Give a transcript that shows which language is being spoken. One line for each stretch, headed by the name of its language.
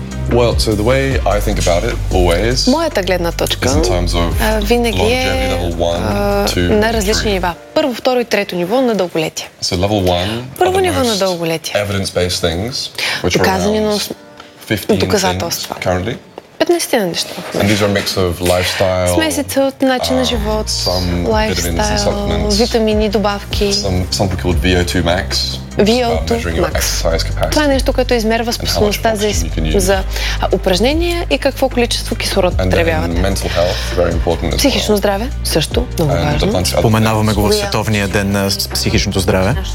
English: Well, so the way I think about it always.
Bulgarian: Моята гледна точка винаги е на различни нива. Първо, второ и трето ниво на дълголетие.
English: So level one.
Bulgarian: Първо ниво на дълголетие.
English: Evidence-based things, which are
Bulgarian: доказателства.
English: Currently.
Bulgarian: 15 на неща.
English: And these are a mix of lifestyle.
Bulgarian: Смесица от начин на живот, lifestyle, витамини, добавки.
English: Something called VO2 max.
Bulgarian: Това е нещо, което измерва способността за упражнения и какво количество кислород потребявате. Психично здраве също много важно. Споменаваме го в Световния ден на психичното здраве.